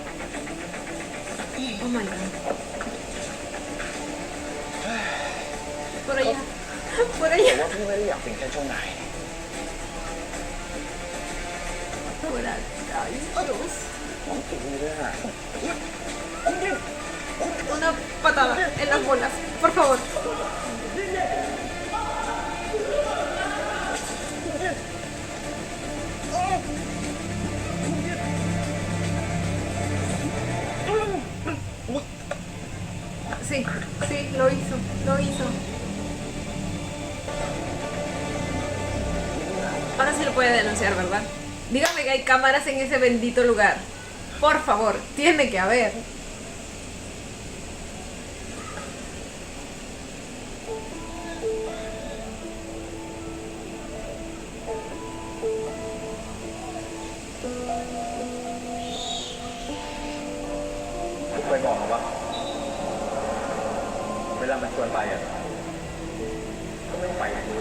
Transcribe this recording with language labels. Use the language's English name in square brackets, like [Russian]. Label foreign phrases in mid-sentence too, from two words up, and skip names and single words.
[English] Oh my god. [Spanish] Por allá. Por [Thai] แต่ [Spanish] allá. [Thai] ว่าพี่ไม่ได้อยากเป็นแค่เจ้านาย [Spanish] Por allá. Ay, Dios. [Thai] น้องเอื้อ [Spanish] Una patada en las bolas, por favor. Sí, sí, lo hizo, lo hizo. Ahora sí lo puede denunciar, ¿verdad? Dígame que hay cámaras en ese bendito lugar. Por favor, tiene que haber. [Thai] ผมเคยบอกเขาว่าเวลามันควรไปอ่ะก็ไม่ต้องไป